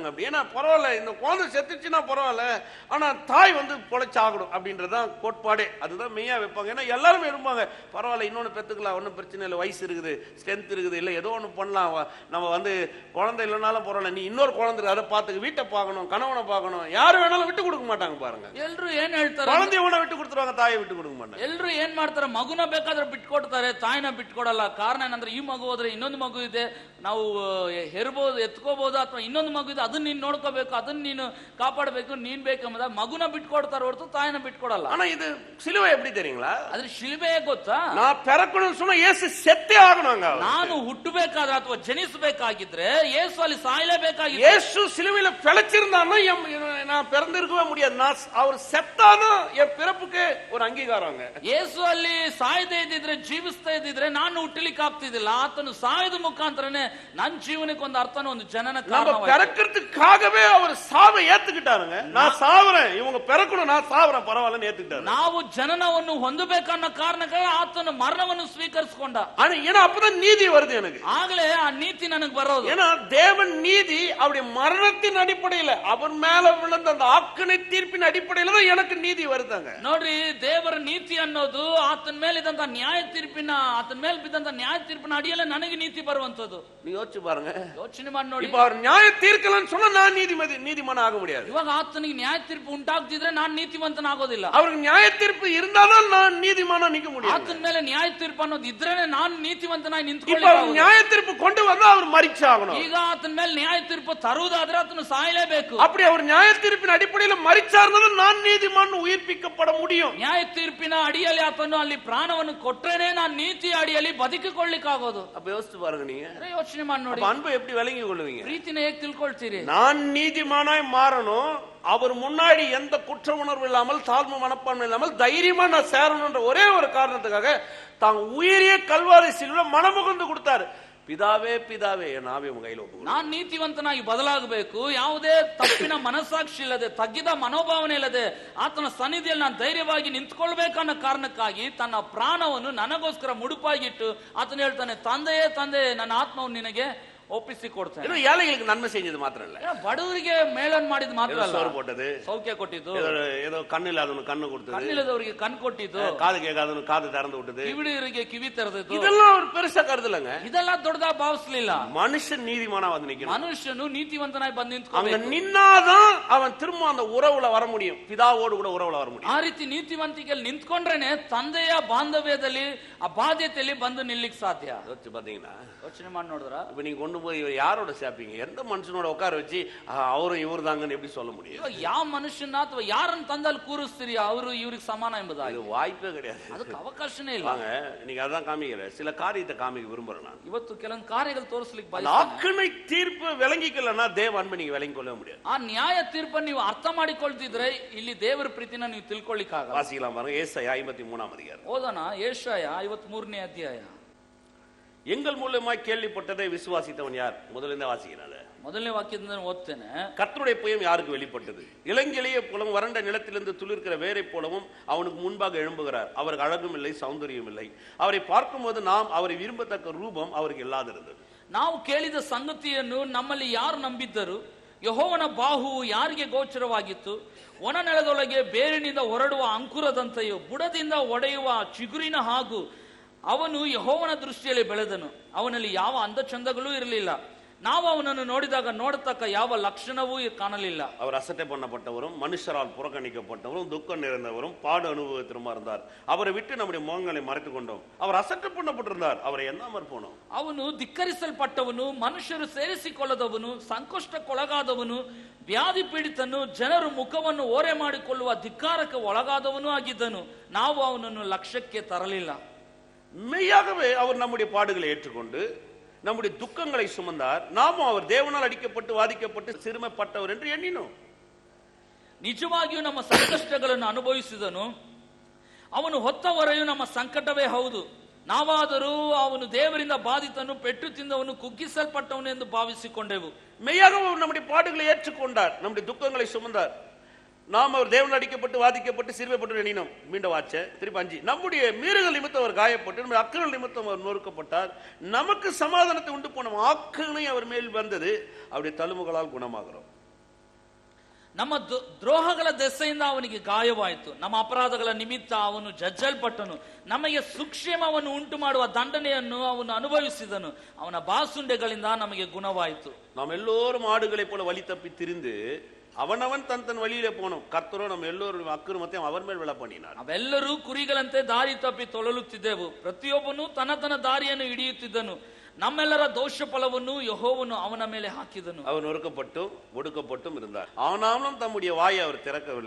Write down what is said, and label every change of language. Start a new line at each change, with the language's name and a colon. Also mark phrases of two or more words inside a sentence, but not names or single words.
Tamil: அப்படி ஏன்னா பரவாயில்ல, இந்த குழந்தை செத்துச்சுன்னா பரவாயில்ல, ஆனா தாய் வந்து பொழைச்சாகணும் அப்படின்றதான் கோட்பாடே. அதுதான் மெய்யா வைப்பாங்க. ஏன்னா எல்லாருமே இருப்பாங்க, பரவாயில்ல இன்னொன்னு பெத்துக்கலாம், ஒன்றும் பிரச்சனை இல்லை, வயசு இருக்குது, ஸ்ட்ரென்த் இருக்குது, இல்லை ஏதோ ஒன்று பண்ணலாம், நம்ம வந்து குழந்தை இல்லைனாலும் பரவாயில்ல, நீ இன்னொரு குழந்தை அதை பார்த்துக்க, வீட்டை பார்க்கணும், கணவனை பார்க்கணும், யாரு வேணாலும் விட்டு கொடுக்க மாட்டாங்க பாருங்க. எல்லோரும் ஏன் ಹೇಳ್ತಾರೆ, குழந்தைய விட்டு கொடுத்துருவாங்க. கொடுத்துருவாங்க, தாயை விட்டு கொடுக்க மாட்டாங்க.
Kannada: ಎಲ್ರು ಏನ್ ಮಾಡ್ತಾರೆ, ಮಗುನ ಬೇಕಾದ್ರೆ ಬಿಟ್ಕೊಡ್ತಾರೆ, ತಾಯಿನ ಬಿಟ್ಕೊಡಲ್ಲ. ಕಾರಣ ಏನಂದ್ರೆ ಈ ಮಗು ಹೋದ್ರೆ ಇನ್ನೊಂದು ಮಗು ಇದೆ, ನಾವು ಹೆರ್ಬೋದು, ಎತ್ಕೋಬಹುದು, ಅಥವಾ ಇನ್ನೊಂದು ಮಗು ಇದೆ, ಅದನ್ನ ನೀನ್ ನೋಡ್ಕೋಬೇಕು, ಅದನ್ನ ನೀನು ಕಾಪಾಡಬೇಕು, ನೀನ್ ಬೇಕೆಂಬುದ ಮಗುನ ಬಿಟ್ಕೊಡ್ತಾರೆ ಹೊರತು ತಾಯಿನ ಬಿಟ್ಕೊಡಲ್ಲ.
Tamil: ஆனா இது சிலுவை எப்படி தெரியுங்களா?
Kannada: ಅದ್ರ ಶಿಲುಬೆ ಗೊತ್ತಾ?
Tamil: நான் பிறக்கணும்னு சொன்னா இயேசு செத்தே ஆகணுங்க.
Kannada: ನಾನು ಹುಟ್ಟಬೇಕಾದ್ರೆ ಅಥವಾ ಜನಿಸಬೇಕಾಗಿದ್ರೆ ಯೇಸು ಅಲ್ಲಿ ಸಾಯಲೇಬೇಕಾಗಿತ್ತು.
Tamil: இயேசு சிலுவையில பிழைச்சிருந்தான்னா நான் பிறந்திருக்கவே முடியாது. நான் அவர் செத்தாதான் என் பிறப்புக்கு ஒரு அங்கீகாரங்க.
Kannada: ಯೇಸು ಅಲ್ಲಿ ಸಾಯದೇ ಇದ್ದಿದ್ರೆ, ಜೀವಿಸ್ತಾ ಇದ್ದಿದ್ರೆ ನಾನು ಹುಟ್ಟಲಿಕ್ಕೆ ಆಗ್ತಿದ್ದಿಲ್ಲ. ಆತನು ಸಾಯದ ಮುಖಾಂತರನೇ ನನ್ನ ಜೀವನಕ್ಕೆ ಒಂದು ಅರ್ಥನ, ಒಂದು ಜನನ ಕಾರಣವಾಯಿತು.
Tamil: பிறக்கிறதுக்காகவே அவர் சாவை ஏத்துக்கிட்டாருங்க. நான் சாவறேன், இவங்க பிறக்கணும், நான் சாவறேன், பரவாயில்லன்னு ஏத்துக்கிட்டாரு.
Kannada: ನಾವು ಜನನವನ್ನು ಹೊಂದಬೇಕನ್ನೋ ಕಾರಣಕ್ಕಾಗಿ ಆತನು ಮರಣವನ್ನು ಸ್ವೀಕರಿಸಿಕೊಂಡ.
Tamil: ஏன்னா அப்பதான் நீதி வருது எனக்கு.
Kannada: ಆಗಲೇ ಆ ನೀತಿ ನನಗೆ ಬರೋದು.
Tamil: ஏன்னா தேவன் நீதி அவருடைய மரணத்தின் அடிப்படையில், அவர் மேல விழுந்த அந்த ஆக்கினை தீர்ப்பின் அடிப்படையில் தான் எனக்கு நீதி வருதாங்க.
Kannada: ನೋಡ್ರಿ, ದೇವರ ನೀತಿ ಅನ್ನೋದು ಆತನ ಮೇಲೆ ಇದ್ದಂತ ನ್ಯಾಯ ತೀರ್ಪಿನ, ಆತನ ಮೇಲೆ ಬಿದ್ದಂತ ನ್ಯಾಯ ತೀರ್ಪಿನ ಅಡಿಯಲ್ಲೇ ನನಗೆ ನೀತಿ ಬರುವಂತದ್ದು.
Tamil: நீ யோசிச்சு பாருங்க,
Kannada: ಯೋಚನೆ ಮಾಡಿ ನೋಡಿ.
Tamil: இப்ப அவர் நியாய தீர்க்கலன்னு சொன்னா நான் நீதிமான் ஆக முடியாது.
Kannada: ಇವಾಗ ಆತನಿಗೆ ನ್ಯಾಯ ತೀರ್ಪು ಉಂಟಾಗ್ತಿದ್ರೆ ನಾನು ನೀತಿವಂತನಾಗೋದಿಲ್ಲ.
Tamil: அவருக்கு நியாய தீர்ப்பு இருந்தாதான் நான் நீதிமானா நிக்க முடியும்.
Kannada: ಆತನ ಮೇಲೆ ನ್ಯಾಯ ತೀರ್ಪು ಅನ್ನೋದು ಇದ್ರೇನೆ ನಾನು ನೀತಿವಂತನಾಗಿ
Tamil: இப்ப
Kannada: ನಿಂತ್ಕೊಳ್ಳಿ.
Tamil: நியாய தீர்ப்பு கொண்டு வந்தா அவர் மரிச்சாகணும்.
Kannada: ಈಗ ಆತನ ಮೇಲೆ ನ್ಯಾಯ ತೀರ್ಪು ತರುವುದಾದ್ರೆ ಆತನು ಸಾಯಲೇಬೇಕು.
Tamil: அப்படி அவர் நியாய தீர்ப்பின் அடிப்படையில் மரிச்சார்னா நான் நீதிமான் உயிர்ப்பிக்கப்பட முடியும்.
Kannada: ನ್ಯಾಯ ತೀರ್ಪಿನ ಅಡಿಯಲ್ಲಿ ಆತನು ಅಲ್ಲಿ ಪ್ರಾಣವನ್ನು ಕೊಟ್ರೇನೆ ನಾನು ನೀತಿ ಅಡಿಯಲ್ಲಿ ಬದುಕಿಕೊಳ್ಳಿಕ್ಕಾಗೋದು.
Tamil: அப்ப யோசிச்சு பாருங்க, நீங்க
Kannada: ಯೋಚನೆ ಮಾಡಿ ನೋಡಿ,
Tamil: அன்பை எப்படி விளங்கி கொள்வீங்க?
Kannada: ಪ್ರೀತಿನ ಹೇಗೆ ತಿಳ್ಕೊಳ್ತೀರಿ?
Tamil: நான் நீதிமானாய் மாறணும், அவர் முன்னாடி எந்த குற்ற உணர்வு இல்லாமல், தாழ்வு மனப்பான்மை இல்லாமல் தைரியமா நான் சேரணும்ன்ற ஒரே ஒரு காரணத்துக்காக தாங்க உயிரிய கல்வாரி சிலுவையில மனமுகந்து கொடுத்தாரு. ಪಿದಾವೇ ಪಿದಾವೇ ನಾವೇ ಕೈಲಿ ಒಬ್ಬ
Kannada: ನಾನು ನೀತಿವಂತನಾಗಿ ಬದಲಾಗಬೇಕು, ಯಾವುದೇ ತಪ್ಪಿನ ಮನಸ್ಸಾಕ್ಷಿ ಇಲ್ಲದೆ, ತಗ್ಗಿದ ಮನೋಭಾವನೆ ಇಲ್ಲದೆ ಆತನ ಸನ್ನಿಧಿಯಲ್ಲಿ ನಾನು ಧೈರ್ಯವಾಗಿ ನಿಂತ್ಕೊಳ್ಬೇಕನ್ನೋ ಕಾರಣಕ್ಕಾಗಿ ತನ್ನ ಪ್ರಾಣವನ್ನು ನನಗೋಸ್ಕರ ಮುಡುಪಾಗಿಟ್ಟು ಆತನು ಹೇಳ್ತಾನೆ, ತಂದೆಯೇ ತಂದೆಯೇ ನನ್ನ ಆತ್ಮವನ್ನು ನಿನಗೆ ಒಪ್ಪಿಸಿ ಕೊಡ್ತೇನೆ.
Tamil: ஏழைகளுக்கு நன்மை செஞ்சது மாத்திரம் இல்ல,
Kannada: ಬಡವರಿಗೆ ಮೇಲನ್ ಮಾಡಿದ್ ಮಾತ್ರ ಅಲ್ಲ,
Tamil: சோறு போட்டது,
Kannada: ಸೌಖ್ಯ ಕೊಟ್ಟಿದ್ದು,
Tamil: ஏதோ கண்ணு இல்லாதவனுக்கு கண்ணு கொடுத்தது,
Kannada: ಕಣ್ಣಿಲ್ಲದವರಿಗೆ ಕಣ್ಣು ಕೊಟ್ಟಿದ್ದು,
Tamil: காது கேட்காதவனுக்கு காது திறந்து விட்டது,
Kannada: ಕಿವಿಡಿಯರಿಗೆ ಕಿವಿ ತೆರೆದಿದ್ದು.
Tamil: இதெல்லாம் ஒரு பெருசா கருதலங்க.
Kannada: ಇದೆಲ್ಲ ದೊಡ್ಡದಾ ಭಾವಿಸಲಿಲ್ಲ.
Tamil: மனுஷன் நீதிமானா வந்து நிக்கணும்.
Kannada: ಮನುಷ್ಯನು ನೀತಿವಂತನಾಗಿ ಬಂದು
Tamil: அங்க
Kannada: ನಿಂತ್ಕೋಬೇಕು.
Tamil: நின்னாதான் அவன் திரும்ப அந்த உறவுல வர முடியும், பிதாவோடு கூட உறவுல வர முடியும்.
Kannada: ಆ ರೀತಿ ನೀತಿವಂತಿಕೆಯಲ್ಲಿ ನಿಂತ್ಕೊಂಡ್ರೇನೆ ತಂದೆಯ ಬಾಂಧವ್ಯದಲ್ಲಿ, ಆ ಬಾಧ್ಯತೆಯಲ್ಲಿ ಬಂದು ನಿಲ್ಲಿಕ್ ಸಾಧ್ಯ.
Tamil: யோசிச்சு பாத்தீங்கன்னா,
Kannada: ಯೋಚನೆ ಮಾಡಿ ನೋಡಿದ್ರ,
Tamil: இப்ப நீங்க கொண்டு போய் யாரோட சேர்ப்பீங்க? எந்த மனுஷனோட உட்கார வச்சு அவரும் இவரு தாங்கன்னு எப்படி சொல்ல முடியும்?
Kannada: ಯಾವ ಮನುಷ್ಯನ ಅಥವಾ ಯಾರನ್ನ ತಂದಲ್ಲಿ ಕೂರಿಸ್ತೀರಿ ಅವರು ಇವ್ರಿಗೆ ಸಮಾನ ಎಂಬುದಾಗಿ
Tamil: வாய்ப்பே கிடையாது.
Kannada: ಅದಕ್ಕೆ ಅವಕಾಶನೇ ಇಲ್ಲ.
Tamil: வாங்க, நீங்க அதான் காமிக்கிற சில காரியத்தை காமிக்க விரும்புறேன் நான்.
Kannada: ಇವತ್ತು ಕೆಲವೊಂದು ಕಾರ್ಯಗಳು ತೋರಿಸ್ಲಿಕ್ಕೆ
Tamil: ஆக்கினை தீர்ப்பு விளங்கிக்கலன்னா தேவ அன்பை நீங்க விளங்கி கொள்ள முடியாது.
Kannada: ಆ ನ್ಯಾಯ ತೀರ್ಪನ್ನು ನೀವು ಅರ್ಥ ಮಾಡಿಕೊಳ್ತಿದ್ರೆ ಇಲ್ಲಿ ದೇವರ ಪ್ರೀತಿನ ನೀವು ತಿಳ್ಕೊಳ್ಳಿಕ್ಕಾಗಲ್ಲ.
Tamil: வாசிக்கலாம் பாருங்க, ஏசாயா 53ஆம் அதிகாரம்.
Kannada: ಓದೋಣ, ಯೆಶಾಯ 53ನೇ ಅಧ್ಯಾಯ.
Tamil: எங்கள் மூலமாய் கேள்விப்பட்டதை விசுவாசித்தவன் யார்? முதல்ல வாசிக்கிறாங்க.
Kannada: ಮೊದಲನೇ ವಾಕ್ಯದಿಂದ ಓದ್ತೇನೆ.
Tamil: கர்த்தருடைய புயம் யாருக்கு வெளிப்பட்டது? இளங்கிளியை போலவும் வறண்ட நிலத்திலிருந்து துளிர்க்கிற வேரை போலவும் அவனுக்கு முன்பாக எழும்புகிறார். அவருக்கு அழகும் இல்லை, சௌந்தரியம் இல்லை. அவரை பார்க்கும்போது நாம் அவரை விரும்பத்தக்க ரூபம் அவருக்கு இல்லாதிருந்தது.
Kannada: ನಾವು ಕೇಳಿದ ಸಂಗತಿಯನ್ನು ನಮ್ಮಲ್ಲಿ ಯಾರು ನಂಬಿದ್ದರು? ಯೆಹೋವನ ಬಾಹುವು ಯಾರಿಗೆ ಗೋಚರವಾಗಿತ್ತು? ಒಣ ನೆಲದೊಳಗೆ ಬೇರಿನಿಂದ ಹೊರಡುವ ಅಂಕುರದಂತೆಯೂ ಬುಡದಿಂದ ಒಡೆಯುವ ಚಿಗುರಿನ ಹಾಗೂ ಅವನು ಯೆಹೋವನ ದೃಷ್ಟಿಯಲ್ಲಿ ಬೆಳೆದನು. ಅವನಲ್ಲಿ ಯಾವ ಅಂದಚಂದಗಳೂ ಇರಲಿಲ್ಲ. ನಾವು ಅವನನ್ನು ನೋಡಿದಾಗ ನೋಡತಕ್ಕ ಯಾವ ಲಕ್ಷಣವೂ ಕಾಣಲಿಲ್ಲ.
Tamil: அவர் அசட்டை பண்ணப்பட்டவரும் மனுஷரால் புறக்கணிக்கப்பட்டவரும் துக்கம் நிறைந்தவரும் பாடு அனுபவத்திலுமா இருந்தார். அவரை விட்டு நம்முடைய முகங்களை மறைத்துக் கொண்டோம். அவர் அசட்டை பண்ணப்பட்டிருந்தார், அவரை எண்ணாமற் போனோம்.
Kannada: ಅವನು ಧಿಕ್ಕರಿಸಲ್ಪಟ್ಟವನು, ಮನುಷ್ಯರು ಸೇರಿಸಿಕೊಳ್ಳದವನು, ಸಂಕಷ್ಟಕ್ಕೊಳಗಾದವನು, ವ್ಯಾಧಿ ಪೀಡಿತನು, ಜನರು ಮುಖವನ್ನು ಓರೆ ಮಾಡಿಕೊಳ್ಳುವ ಧಿಕ್ಕಾರಕ್ಕೆ ಒಳಗಾದವನು ಆಗಿದ್ದನು. ನಾವು ಅವನನ್ನು ಲಕ್ಷ್ಯಕ್ಕೆ ತರಲಿಲ್ಲ.
Tamil: மெய்யாகவே அவர் நம்முடைய பாடுகளை ஏற்றுக்கொண்டு நம்முடைய துக்கங்களை சுமந்தார். நாமும் அவர் தேவனால் அடிக்கப்பட்டு வாதிக்கப்பட்டு சிறுமைப்பட்டவர் என்று எண்ணினோம்.
Kannada: ನಿಜವಾಗಿಯೂ ನಮ್ಮ ಸಂಕಷ್ಟಗಳನ್ನು ಅನುಭವಿಸಿದನು. ಅವನು ಹೊತ್ತ ಹೊರೆಯು ನಮ್ಮ ಸಂಕಟವೇ ಹೌದು. ನಾವಾದರೂ ಅವನು ದೇವರಿಂದ ಬಾಧಿತನು, ಪೆಟ್ಟು ತಿಂದವನು, ಕುಗ್ಗಿಸಲ್ಪಟ್ಟವನು ಎಂದು ಭಾವಿಸಿಕೊಂಡೆವು.
Tamil: மெய்யாக அவர் நம்முடைய பாடுகளை ஏற்றுக்கொண்டார், நம்முடைய துக்கங்களை சுமந்தார். நாம் அவர் தேவன் அடிக்கப்பட்டு வாதிக்கப்பட்டு சிறுமைப்பட்டு எண்ணினோம். மீண்டும் வாச்ச திருப்பி 5. நம்முடைய மீறுகள் நிமித்தம் அவர் காயப்பட்டு, நம்முடைய அக்கிரமங்கள் நிமித்தம் அவர் நொறுக்கப்பட்டார். நமக்கு சமாதானத்தை உண்டு போன ஆக்கினை அவர் மேல் வந்தது, அவருடைய தழும்புகளால் குணமாகிறோம்.
Kannada: ನಮ್ಮ ದ್ರೋಹಗಳ ದೆಸೆಯಿಂದ ಅವನಿಗೆ ಗಾಯವಾಯಿತು, ನಮ್ಮ ಅಪರಾಧಗಳ ನಿಮಿತ್ತ ಅವನು ಜಜ್ಜಲ್ಪಟ್ಟನು. ನಮಗೆ ಸುಕ್ಷೇಮವನ್ನು ಉಂಟು ಮಾಡುವ ದಂಡನೆಯನ್ನು ಅವನು ಅನುಭವಿಸಿದನು. ಅವನ ಬಾಸುಂಡೆಗಳಿಂದ ನಮಗೆ ಗುಣವಾಯಿತು.
Tamil: நாம் எல்லோரும் ஆடுகளை போல வழி தப்பி திரிந்து அவனவன் தன் வழியிலே போனோம், ಕರ್ತರು ನಮ್ಮ ಎಲ್ಲರೂ ಅಕ್ರಮತೆ ಅವರ ಮೇಲೆ ವಿಳ பண்ணினார்.
Kannada: ನಾವೆಲ್ಲರೂ ಕುರಿಗಳಂತೆ ದಾರಿ ತಪ್ಪಿ ತೊಳಲುತ್ತಿದ್ದೆವು, ಪ್ರತಿಯೊಬ್ಬನು ತನ್ನ ದಾರಿಯನ್ನು ಹಿಡಿಯುತ್ತಿದ್ದನು, ನಮ್ಮೆಲ್ಲರ ದೋಷ ಫಲವನ್ನು ಯೆಹೋವನು ಅವನ ಮೇಲೆ ಹಾಕಿದನು.
Tamil: அவன் நொறுக்கப்பட்டும் ஒடுக்கப்பட்டும் இருந்தார். ஆனாலும் தம்முடைய வாயை அவர் திறக்கவில்லை.